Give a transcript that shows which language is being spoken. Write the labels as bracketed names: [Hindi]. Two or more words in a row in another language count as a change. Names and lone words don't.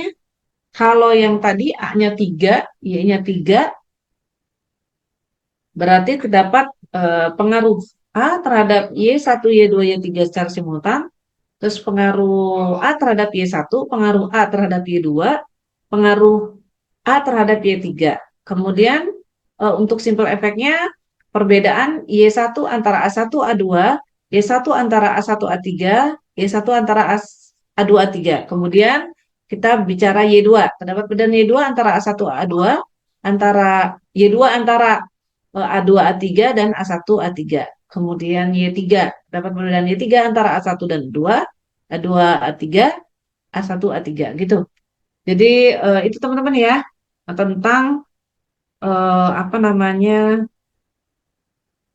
[Indonesian] Kalau yang tadi A-nya 3, Y-nya 3, berarti terdapat pengaruh A terhadap Y1, Y2, Y3 secara simultan, terus pengaruh A terhadap Y1, pengaruh A terhadap Y2, pengaruh A terhadap Y3. Kemudian untuk simple efeknya perbedaan Y1 antara A1 A2, Y1 antara A1 A3, Y1 antara A2 A3. Kemudian kita bicara Y2. Terdapat perbedaan Y2 antara A1 A2, antara Y2 antara A2 A3 dan A1 A3. Kemudian Y3. Terdapat perbedaan Y3 antara A1 dan A2, A2 A3, A1 A3 gitu. Jadi itu teman-teman ya tentang apa namanya MANOVA.